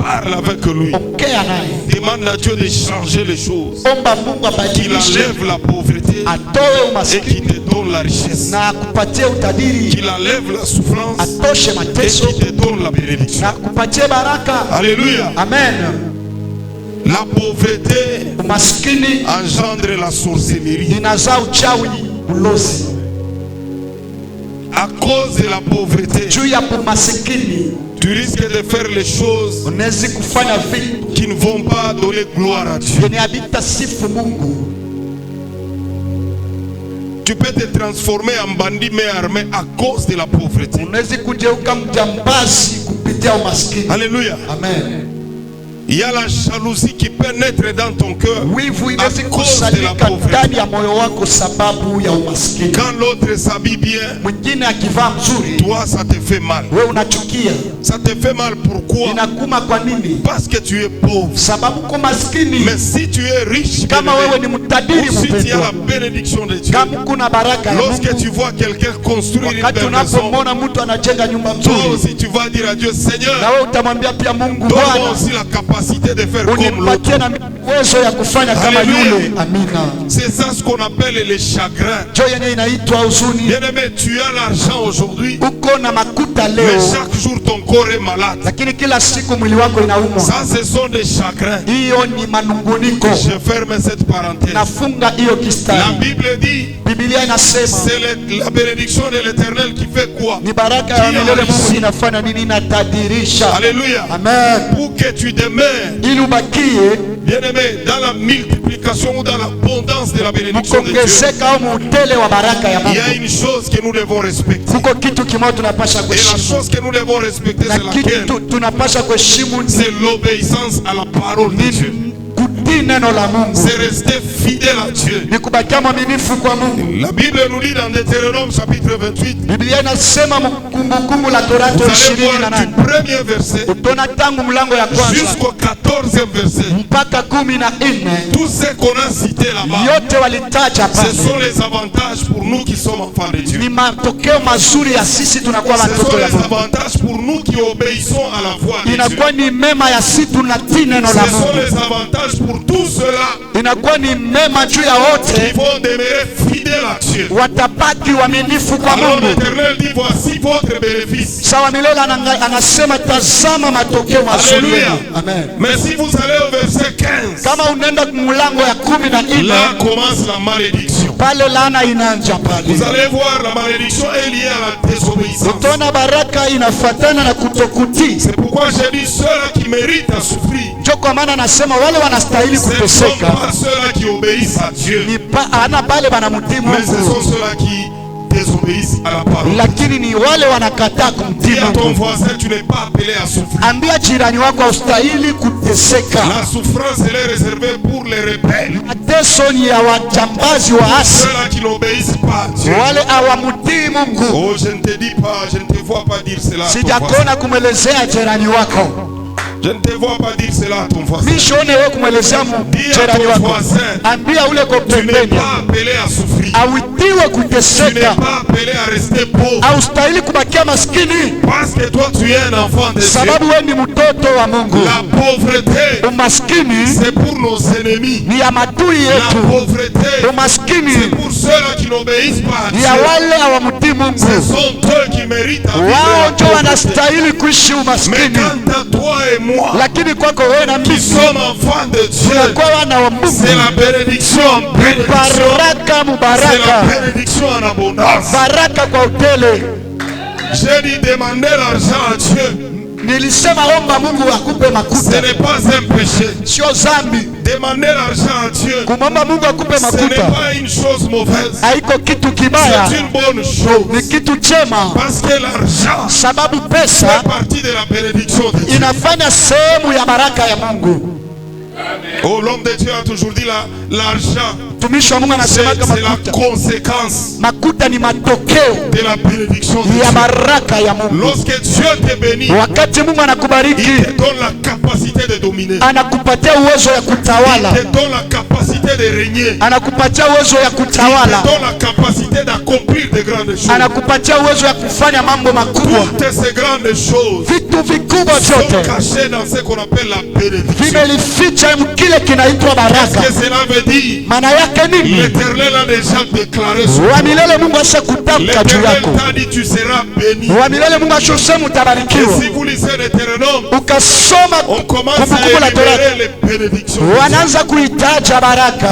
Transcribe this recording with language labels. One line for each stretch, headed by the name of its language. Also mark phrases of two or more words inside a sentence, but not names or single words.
French: parle avec lui,
Swahili: ongea naye,
French: demande à Dieu de changer les choses,
Swahili: omba Mungu
French: qu'il
Swahili: abadilishe,
French: enlève la pauvreté
Swahili: atoe
French: et qu'il
Swahili: umaskini
French: te donne la richesse,
Swahili: na akupatie utajiri,
French: qu'il enlève la souffrance
Swahili: atoshe
French: et
Swahili: mateso
French: qu'il te donne la bénédiction.
Swahili: na akupatie baraka.
French: Alléluia.
Swahili: Amen.
French: La pauvreté
Swahili: Umaskini
French: engendre la sorcellerie.
Swahili: inazaa uchawi, ulozi.
French: À cause de la pauvreté,
Swahili: Juu ya umasikini
French: tu risques de faire les choses
Swahili: unaweza kufanya vitu
French: qui ne vont pas donner gloire à Dieu.
Swahili: vyenye havitasifu Mungu.
French: Tu peux te transformer en bandit mais armé à cause de la pauvreté.
Swahili: Unaweza kugeuka mjambazi kupitia umaskini.
French: Alléluia.
Swahili: Amen.
French: Il y a la jalousie qui peut naître dans ton cœur
Swahili: Wivu
French: à
Swahili: inaweza
French: cause de la
Swahili: kusalika
French: pauvreté.
Swahili: ndani ya moyo wako sababu ya umaskini.
French: Quand l'autre s'habille bien,
Swahili: Mwingine akivaa mzuri,
French: toi ça te fait mal.
Swahili: wewe unachukia.
French: Ça te fait mal pourquoi?
Swahili: Inakuma kwa nini?
French: Parce que tu es pauvre.
Swahili: Sababu uko maskini.
French: Mais si tu es riche,
Swahili: Kama wewe ni
French: bien-aimé,
Swahili: mtajiri
French: ou si tu as
Swahili: mpendwa,
French: la bénédiction de Dieu,
Swahili: kama kuna baraka ya
French: lorsque tu
Swahili: Mungu,
French: vois quelqu'un construire une
Swahili: wakati
French: belle maison,
Swahili: unapomwona mtu anajenga nyumba
French: toi
Swahili: nzuri,
French: aussi tu vas dire à Dieu,
Swahili: na
French: Seigneur,
Swahili: wewe utamwambia pia Mungu,
French: donne-moi
Swahili: Bwana,
French: aussi la capacité capacité de faire comme
Swahili: unipatie
French: l'autre.
Swahili: na uwezo ya kufanya kama
French: Alléluia.
Swahili: yule. Amina.
French: C'est ça ce qu'on appelle les chagrins.
Swahili: Jo yenye inaitwa huzuni.
French: Bien-aimé, tu as l'argent aujourd'hui,
Swahili: Uko na makuta
French: mais
Swahili: leo,
French: chaque jour ton corps est malade.
Swahili: lakini kila siku mwili wako inaumwa.
French: Ça, ce sont des chagrins.
Swahili: Hiyo ni manunguniko.
French: Je ferme cette parenthèse.
Swahili: Nafunga hiyo
French: La
Swahili: kistari.
French: Bible dit,
Swahili: Biblia inasema
French: c'est la bénédiction de l'Éternel qui fait quoi?
Swahili: ni baraka ya milele Mungu inafanya nini? Inatadirisha.
French: Alléluia.
Swahili: Amen.
French: Pour que tu demeures,
Swahili: Ili ubakie
French: bien-aimé, dans la multiplication ou dans l'abondance de la bénédiction de Dieu,
Swahili: mkongezeka au mutele wa baraka ya
French: il y a
Swahili: Mungu.
French: une chose que nous devons respecter.
Swahili: Kuko kitu kimoja tunapasha
French: Et la
Swahili: kuheshimu.
French: chose que nous devons respecter,
Swahili: Na
French: c'est laquelle?
Swahili: kitu tunapasha kuheshimu
French: C'est l'obéissance à la parole de Dieu.
Swahili: kutii neno la Mungu.
French: C'est rester fidèle à Dieu.
Swahili: Ni kubakia mwaminifu kwa Mungu.
French: La Bible nous dit dans Deutéronome chapitre 28,
Swahili: Biblia inasema Kumbukumbu la
French: vous
Swahili: Torati
French: allez voir
Swahili: 28
French: du premier verset
Swahili: utaona tangu mlango ya kwanza
French: jusqu'au 14e verset.
Swahili: mpaka 14.
French: Tout ce qu'on a cité là-bas,
Swahili: Yote walitaja
French: ce
Swahili: pale
French: sont les avantages pour nous qui sommes enfants de Dieu.
Swahili: ni matokeo mazuri ya sisi tunakuwa
French: Ce sont
Swahili: watoto ya
French: les
Swahili: Mungu.
French: avantages pour nous qui obéissons à la voix de Dieu.
Swahili: Inakuwa ni mema ya sisi tunatii neno
French: Ce
Swahili: la
French: sont
Swahili: Mungu.
French: les avantages pour tous ceux-là
Swahili: Inakuwa ni mema juu ya
French: qui
Swahili: wote
French: vont demeurer fidèles à Dieu.
Swahili: watabaki waaminifu kwa
French: Alors
Swahili: Mungu.
French: l'Éternel dit, voici votre bénéfice.
Swahili: Sawa milele anasema tazama matokeo mazuri.
French: Alléluia.
Swahili: Amen.
French: Mais si vous allez au verset 15,
Swahili: Kama unaenda mlango ya 14
French: là commence la malédiction.
Swahili: pale laana inaanza pale.
French: Vous allez voir, la malédiction est liée à la désobéissance.
Swahili: Utaona baraka inafuatana na kutokutii.
French: C'est pourquoi j'ai dit ceux-là qui méritent à souffrir,
Swahili: Ndio kwa maana nasema wale wanastahili
French: ce ne sont
Swahili: kuteseka
French: pas ceux-là qui obéissent à Dieu,
Swahili: ni ana pale wanamtii
French: mais ce sont
Swahili: Mungu,
French: ceux-là qui désobéissent à la parole.
Swahili: lakini ni wale wanakataa kumtii
French: Dis à ton
Swahili: Mungu.
French: voisin, tu n'es pas appelé à souffrir.
Swahili: Ambia jirani wako haustahili kuteseka.
French: La souffrance, elle est réservée pour les rebelles,
Swahili: Mateso ni ya wajambazi waasi,
French: ceux-là qui n'obéissent pas à Dieu.
Swahili: wale hawamtii Mungu.
French: Oh, je ne te dis pas, je ne te vois pas dire cela à ton voisin.
Swahili: Sijakona kumwelezea jirani wako,
French: Je ne te vois pas dire cela à ton voisin.
Swahili: mishone wewe kumwelezea
French: Dis à
Swahili: jirani
French: ton
Swahili: wako.
French: voisin,
Swahili: Ambia ule ko
French: tu n'es
Swahili: pembeni
French: pas appelé à souffrir.
Swahili: awitiwe
French: Tu n'es
Swahili: kuteseka,
French: pas appelé à rester pauvre.
Swahili: haustahili kubakia maskini,
French: Parce que toi, tu es un enfant de Dieu.
Swahili: sababu wewe ni mtoto wa Mungu.
French: La pauvreté,
Swahili: Umaskini
French: c'est pour nos ennemis.
Swahili: ni ya madui
French: La
Swahili: yetu.
French: pauvreté, c'est
Swahili: Umaskini
French: pour ceux-là qui n'obéissent pas à
Swahili: ni ya
French: Dieu.
Swahili: wale hawamtii
French: Ce
Swahili: Mungu,
French: sont eux qui méritent à vivre
Swahili: wao
French: la
Swahili: ndio
French: pauvreté.
Swahili: wanastahili kuishi
French: Mais
Swahili: umaskini.
French: quant à toi et moi,
Swahili: Lakini kwako wewe na
French: qui
Swahili: mimi
French: sommes enfants de Dieu,
Swahili: tunakuwa wana wa Mungu,
French: c'est la bénédiction en bénédiction.
Swahili: baraka
French: C'est la
Swahili: mubaraka,
French: bénédiction en abondance.
Swahili: baraka kwa utele.
French: J'ai dit demander l'argent à Dieu.
Swahili: Nilisema omba Mungu akupe
French: Ce
Swahili: makuta,
French: n'est pas un péché.
Swahili: sio zambi.
French: Demander l'argent à Dieu,
Swahili: Kumomba Mungu akupe
French: ce n'est
Swahili: makuta
French: pas une chose mauvaise.
Swahili: haiko kitu kibaya,
French: C'est une bonne
Swahili: ni
French: chose.
Swahili: kitu chema,
French: Parce que l'argent
Swahili: sababu pesa
French: fait partie de la bénédiction de Dieu.
Swahili: inafanya sehemu ya baraka ya Mungu.
French: Oh, l'homme de Dieu a toujours dit l'argent,
Swahili: Mtumishi wa Mungu
French: c'est
Swahili: anasemaga
French: la
Swahili: makuta,
French: conséquence
Swahili: makuta ni matokeo
French: de la bénédiction de
Swahili: ya
French: Dieu.
Swahili: baraka ya Mungu.
French: Lorsque Dieu te bénit,
Swahili: Wakati Mungu
French: il
Swahili: anakubariki,
French: te donne la capacité de dominer.
Swahili: anakupatia uwezo ya kutawala,
French: Il te donne la capacité de régner.
Swahili: anakupatia uwezo ya
French: Il te
Swahili: kutawala,
French: donne la capacité d'accomplir de grandes choses.
Swahili: anakupatia uwezo ya kufanya mambo makubwa.
French: Toutes ces grandes choses
Swahili: Vitu vikubwa
French: sont
Swahili: vyote
French: cachées dans ce qu'on appelle la bénédiction.
Swahili: vimelificha kile kinaitwa
French: Qu'est-ce
Swahili: baraka.
French: que cela veut dire?
Swahili: Maana yake nini?
French: L'Éternel a déjà déclaré sur
Swahili: Wa
French: toi.
Swahili: milele Mungu ashakutamka juu
French: L'Éternel
Swahili: yako.
French: t'a dit tu seras béni.
Swahili: Wa milele Mungu ashosema
French: Et
Swahili: utabarikiwa.
French: si vous lisez l'Éternel,
Swahili: Ukasoma
French: on commence
Swahili: Kumbukumbu
French: à
Swahili: la Torati,
French: énumérer les bénédictions.
Swahili: wanaanza kuitaja baraka.